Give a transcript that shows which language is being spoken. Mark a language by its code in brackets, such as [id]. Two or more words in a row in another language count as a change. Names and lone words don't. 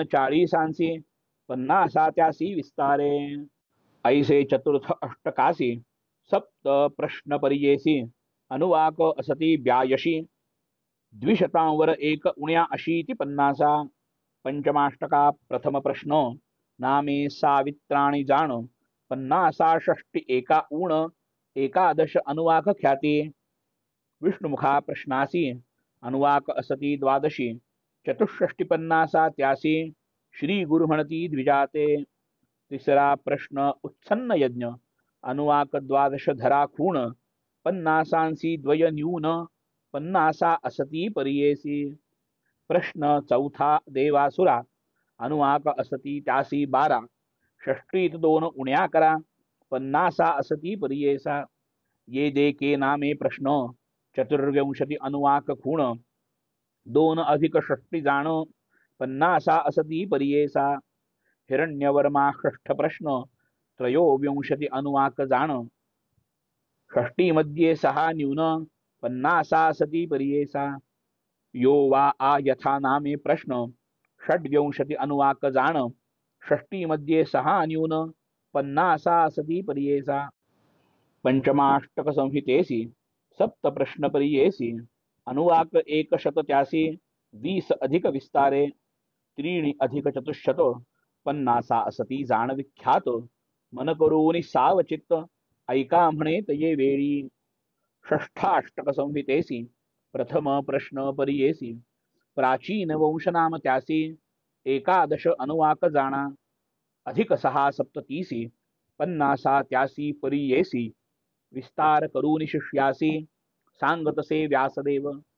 [mr] 40 पन्नासा त्यासी विस्तारे ऐसे चतुर्थ अष्टकासी सप्त प्रश्न परियेसी अनुवाक असती ब्यायशी द्विशतांवर एक उण्या अशीति पन्नासा पंचमाष्टका प्रथम प्रश्न नामे सावित्राणी जाण पन्नासा षष्टी एका ऊण एकादश अनुवाक ख्याती विष्णुमुखा प्रश्नासी अनुवाक असती द्वादशी चतुष्षष्टि पन्नासा त्यासी श्री गुरु म्हणती द्विजाते तिसरा प्रश्न उत्सन्न यज्ञ अनुवाक द्वादश धरा खूण पन्नासांसी द्वय न्यून पन्नासा असती परियेसी प्रश्न चौथा देवासुरा अनुवाक असती त्यासी 12 षष्टीत 2 उण्या करा पन्नासा असती परियेसा ये देके नामे प्रश्न चतुर्विंशति अनुवाक खूण 2 अधिक षष्टी जाण पन्नासा असती परियेसा हिरण्यवर्मा षष्ठ प्रश्न त्रयोविंशति अनुवाक जाण षष्टी मध्ये 6 न्यून पन्नासा असती परियेसा यो वा आ यथा नामे प्रश्न षड्विंशति अनुवाक जाण षष्टी मध्ये 6 न्यून पन्नासा असती परियेसा पंचमाष्टक संहितेसी सप्त प्रश्न परियेसी अनुवाक एक शत त्यासी 20 अधिक विस्तारे त्रीणि अधिक चतुश्शत पन्नासा असती जाण विख्यात मन करोनी सावचित्त ऐका म्हणे तये वेळी षष्ठाष्टक संहितेसी प्रथम प्रश्न परियेसी प्राचीन वंशनाम त्यासी एकादश अनुवाक जाणा अधिक 6 सप्ततीसी पन्नासा त्यासी परियेसी विस्तार करून शिष्यासी सांगतसे व्यासदेव